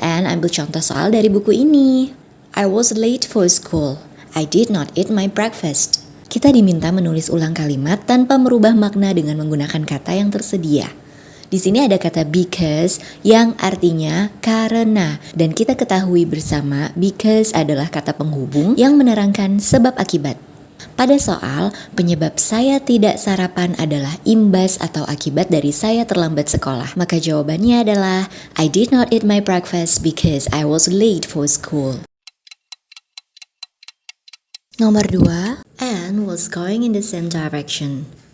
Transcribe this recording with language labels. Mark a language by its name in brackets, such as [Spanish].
[Indonesian] Anne ambil contoh soal dari buku ini. [English] I was late for school. I did not eat my breakfast. [Indonesian] Kita diminta menulis ulang kalimat tanpa merubah makna dengan menggunakan kata yang tersedia. Di sini ada kata because yang artinya karena, dan kita ketahui bersama because adalah kata penghubung yang menerangkan sebab akibat. Pada soal, penyebab saya tidak sarapan adalah imbas atau akibat dari saya terlambat sekolah. Maka jawabannya adalah [English] I did not eat my breakfast because I was late for school. [Indonesian] Nomor 2, [English] Anne was going in the same direction.